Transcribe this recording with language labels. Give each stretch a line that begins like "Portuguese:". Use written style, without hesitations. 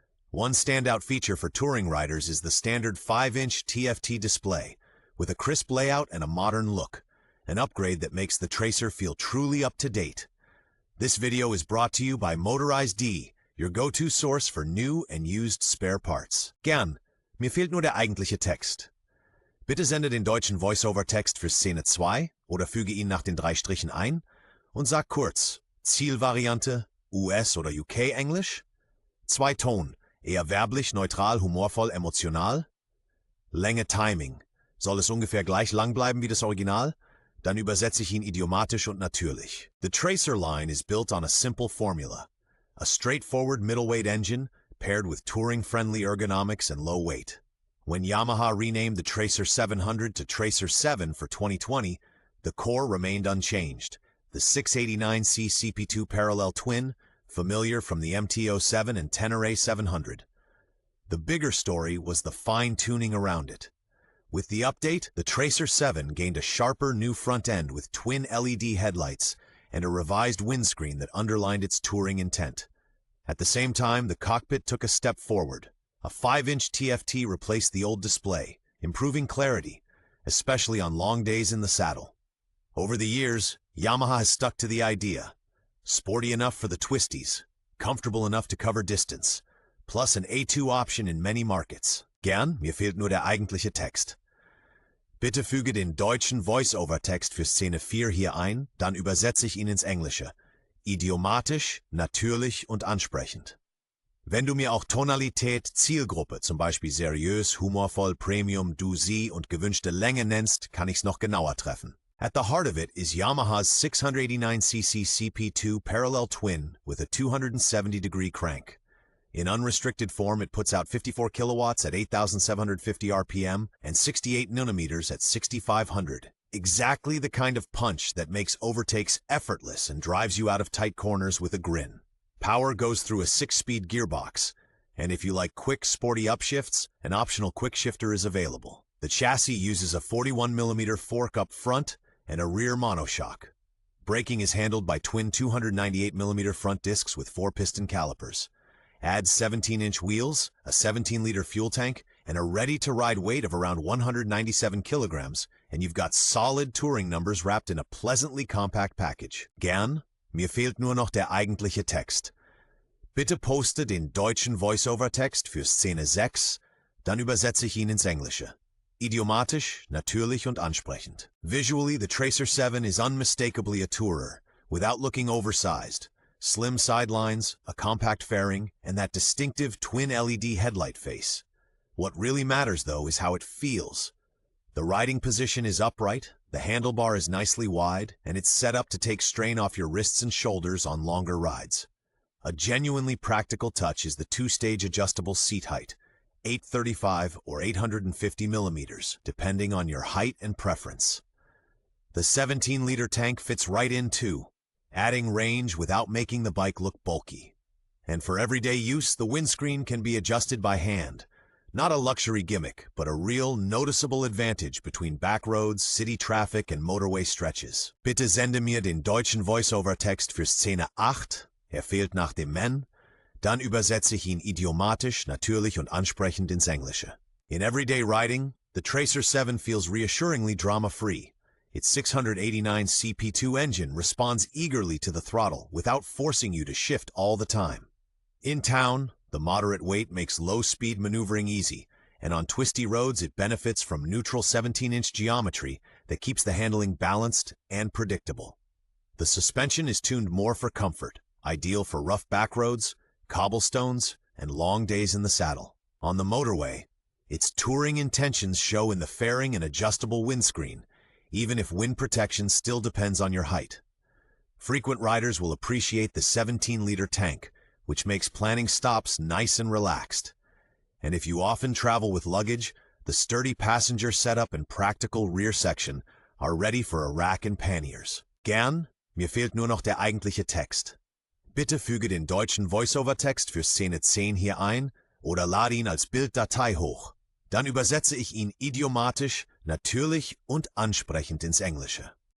English: One standout feature for touring riders is the standard 5-inch TFT display, with a crisp layout and a modern look, an upgrade that makes the Tracer feel truly up to date. This video is brought to you by Motorize, your go-to source for new and used spare parts.
German: Gern, mir fehlt nur der eigentliche Text. Bitte sende den deutschen Voice-Over-Text für Szene 2 oder füge ihn nach den 3 Strichen ein und sag kurz: Zielvariante, US oder UK Englisch, 2 Ton, eher werblich, neutral, humorvoll, emotional, Länge, Timing, soll es ungefähr gleich lang bleiben wie das Original? Dann übersetze ich ihn idiomatisch und natürlich.
English: The Tracer line is built on a simple formula, a straightforward middleweight engine paired with touring-friendly ergonomics and low weight. When Yamaha renamed the Tracer 700 to Tracer 7 for 2020, the core remained unchanged. The 689C CP2 parallel twin, familiar from the MT-07 and Tenere 700. The bigger story was the fine-tuning around it. With the update, the Tracer 7 gained a sharper new front end with twin LED headlights and a revised windscreen that underlined its touring intent. At the same time, the cockpit took a step forward. A 5-inch TFT replaced the old display, improving clarity, especially on long days in the saddle. Over the years, Yamaha has stuck to the idea: sporty enough for the twisties, comfortable enough to cover distance, plus an A2 option in many markets.
German: Gern, mir fehlt nur der eigentliche Text. Bitte füge den deutschen Voice-Over-Text für Szene 4 hier ein, dann übersetze ich ihn ins Englische. Idiomatisch, natürlich und ansprechend. Wenn du mir auch Tonalität, Zielgruppe, zum Beispiel seriös, humorvoll, Premium, Du, Sie und gewünschte Länge nennst, kann ich's noch genauer treffen.
English: At the heart of it is Yamaha's 689cc CP2 parallel twin with a 270-degree crank. In unrestricted form, it puts out 54 kilowatts at 8,750 RPM and 68 newton-meters at 6,500. Exactly the kind of punch that makes overtakes effortless and drives you out of tight corners with a grin. Power goes through a 6-speed gearbox, and if you like quick, sporty upshifts, an optional quick shifter is available. The chassis uses a 41mm fork up front and a rear monoshock. Braking is handled by twin 298mm front discs with 4-piston calipers. Add 17-inch wheels, a 17-liter fuel tank, and a ready-to-ride weight of around 197 kilograms, and you've got solid touring numbers wrapped in a pleasantly compact package.
German: Gern, mir fehlt nur noch der eigentliche Text. Bitte poste den deutschen Voice-Over-Text für Szene 6, dann übersetze ich ihn ins Englische. Idiomatisch, natürlich und ansprechend.
English: Visually, the Tracer 7 is unmistakably a tourer, without looking oversized. Slim sidelines, a compact fairing, and that distinctive twin LED headlight face. What really matters, though, is how it feels. The riding position is upright, the handlebar is nicely wide, and it's set up to take strain off your wrists and shoulders on longer rides. A genuinely practical touch is the 2-stage adjustable seat height, 835 or 850 millimeters, depending on your height and preference. The 17-liter tank fits right in too, adding range without making the bike look bulky. And for everyday use, the windscreen can be adjusted by hand. Not a luxury gimmick, but a real, noticeable advantage between back roads, city traffic, and motorway stretches.
German: Bitte sende mir den deutschen Voice-Over-Text für Szene 8, fehlt nach dem Men, dann übersetze ich ihn idiomatisch, natürlich und ansprechend ins Englische.
English: In everyday riding, the Tracer 7 feels reassuringly drama-free. Its 689 CP2 engine responds eagerly to the throttle without forcing you to shift all the time. In town, the moderate weight makes low-speed maneuvering easy, and on twisty roads it benefits from neutral 17-inch geometry that keeps the handling balanced and predictable. The suspension is tuned more for comfort, ideal for rough back roads, cobblestones, and long days in the saddle. On the motorway, its touring intentions show in the fairing and adjustable windscreen, even if wind protection still depends on your height. Frequent riders will appreciate the 17-liter tank, which makes planning stops nice and relaxed. And if you often travel with luggage, the sturdy passenger setup and practical rear section are ready for a rack and panniers.
German: Gern, mir fehlt nur noch der eigentliche Text. Bitte füge den deutschen Voice-Over-Text für Szene 10 hier ein oder lade ihn als Bilddatei hoch. Dann übersetze ich ihn idiomatisch, natürlich und ansprechend ins Englische.